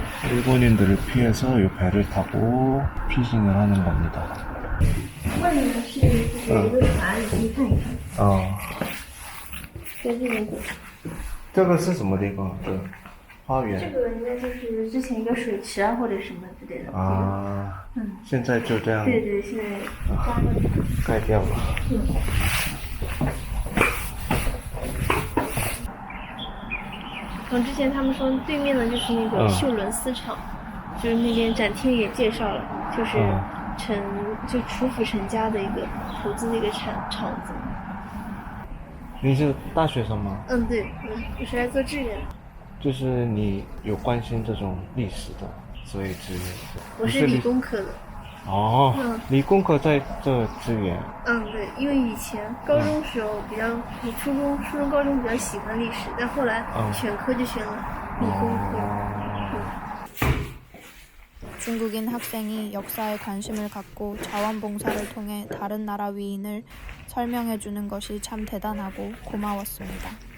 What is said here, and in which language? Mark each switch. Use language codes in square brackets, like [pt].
[ko] 일본인들을 피해서 이 배를 타고 피싱을 하는 겁니다. [zh] 外面的是就是有一个船，你可以看一看。在这边走。这个是什么地方？这花园。这个应该就是之前一个水池啊，或者什么之类的。啊。现在就这样。对对，现在挖了。盖掉了。之前他们说对面的就是那个秀伦丝厂，就是那边展厅也介绍了，就是就楚府陈家的一个投资的一个厂子。你是大学生吗？对，我是来做志愿的。就是你有关心这种历史的，所以志愿。我是理工科的。理工科在这志愿。对，因为以前高中时候比较，初中、高中比较喜欢历史，但后来选科就选了理工科。 [ko] 중국인 학생이 역사에 관심을 갖고 자원봉사를 통해 다른 나라 위인을 설명해주는 것이 참 대단하고 고마웠습니다.